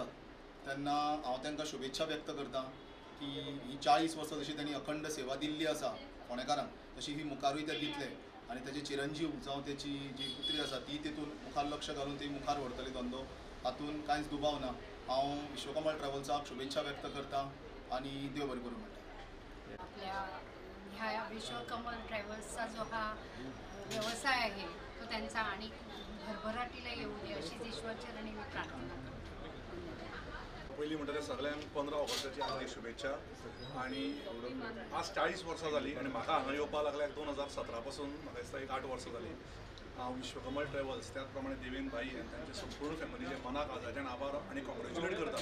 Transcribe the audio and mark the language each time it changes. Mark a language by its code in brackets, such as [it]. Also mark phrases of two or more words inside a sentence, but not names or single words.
[kok] तेन्ना हांव तांकां शुभेच्छा व्यक्त करतां की ही 40 वर्सां जशी तांणी अखंड सेवा दिल्ली आसा फोंडेकारांक तशी ही मुखारूय ते दितले आनी तेजे चिरंजीव जावं तेची जी पुत्री आसा ती तितून मुखार लक्ष घालून ती मुखार व्हरतली धंदो, हातून कांयच दुबाव ना. हांव विश्वकमल ट्रॅवल्साक शुभेच्छा व्यक्त करतां आनी देव बरें करूं म्हणटा. [mr] आपल्या ह्या विश्वकमल ट्रॅव्हल्सचा जो हा व्यवसाय आहे तो त्यांचा आणि भरभराटीला येऊ दे अशीच ईश्वरचरणी मी प्रार्थना करते. [kok] पयलीं म्हणटा तें सगळ्यांक 15 ऑगस्टाची हार्दिक शुभेच्छा. आनी आज 40 वर्सां जालीं आनी म्हाका हांगा येवपा लागल्याक 2017 पासून म्हाका दिसता एक 8 वर्सां जालीं. हांव विश्वकमल ट्रॅवल्स [mr] त्याच प्रमाणे [kok] देवेंद्र भाई आनी तांचे संपूर्ण फॅमिलीचे मनाक आजाच्यान आभार आनी कॉंग्रेच्युलेट करता.